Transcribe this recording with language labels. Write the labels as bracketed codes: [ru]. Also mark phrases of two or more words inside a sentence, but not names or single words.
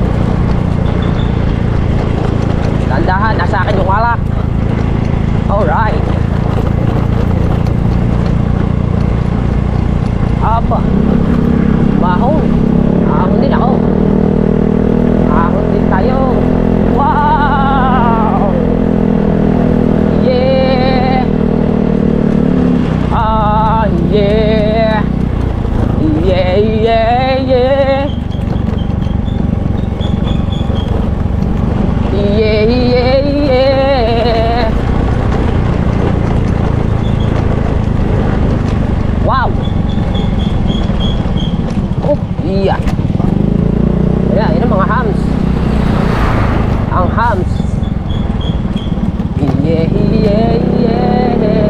[tl] Tandahan, nasa akin yung alak. Alright. Aba, mahon. Mahon din ako. Mahon din tayo. [en] Wow! Yeah! Ah, yeah! Yeah, yeah, yeah! Yeah, yeah, yeah! Wow! [tl] Oh, iya. Ayan, yun ang mga hams. Ang hams. [en] Yeah, yeah, yeah.